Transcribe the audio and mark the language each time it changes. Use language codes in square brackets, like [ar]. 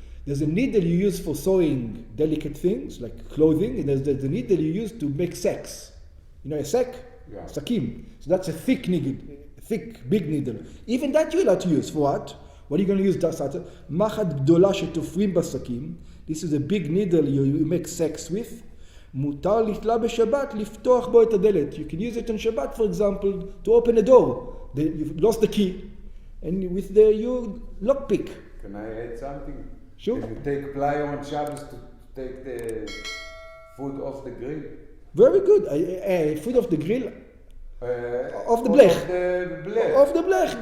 [en] There's a needle you use for sewing delicate things like clothing, and there's the needle you use to make sacks. You know a sack? Yeah. Sakim. So that's a thick needle, big needle. Even that you're allowed to use. For what? What are you going to use that? [he] מחט גדולה שתופרים בסכים. [en] This is a big needle you make sacks with. [he] מותר לתלה בשבת לפתוח בו את הדלת. [en] You can use it on Shabbat, for example, to open a door. You lost the key, and with you lockpick. Can I add something? Sure. Can you take plier on Shabbos to take the food off the grill? Very good. Food off the grill. Off the blech. Off the blech.